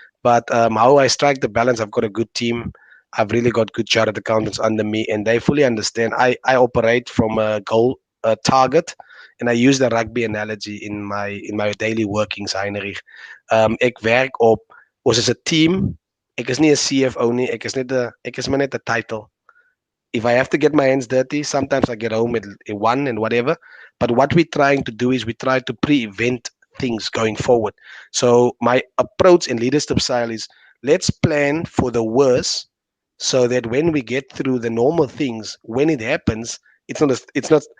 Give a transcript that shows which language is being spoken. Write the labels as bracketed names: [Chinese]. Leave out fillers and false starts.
[English] But how I strike the balance, I've got a good team. I've really got good chartered accountants under me, and they fully understand. I operate from a goal, a target, and I use the rugby analogy in my daily workings, Heinrich. [Afrikaans] Ek werk op, ons is 'n team, ek is nie 'n CFO nie, ek is maar net 'n title. [English] If I have to get my hands dirty, sometimes I get home at 1 and whatever. But what we're trying to do is we try to prevent things going forward. So my approach in leadership style is let's plan for the worst so that when we get through the normal things, when it happens, it's not.